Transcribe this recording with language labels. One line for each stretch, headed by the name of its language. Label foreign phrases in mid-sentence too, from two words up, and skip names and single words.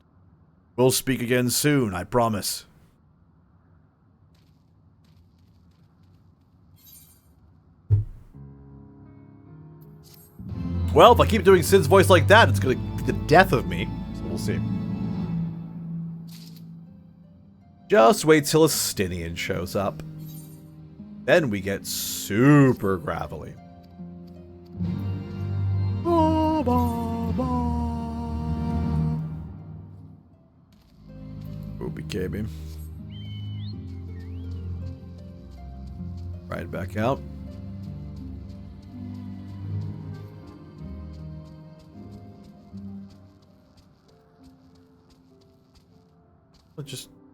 English: We'll speak again soon, I promise. Well, if I keep doing Sid's voice like that, it's gonna be the death of me. So we'll see. Just wait till Estinian shows up. Then we get super gravelly. Ba, ba, ba. OBK beam. Right back out. Let's just...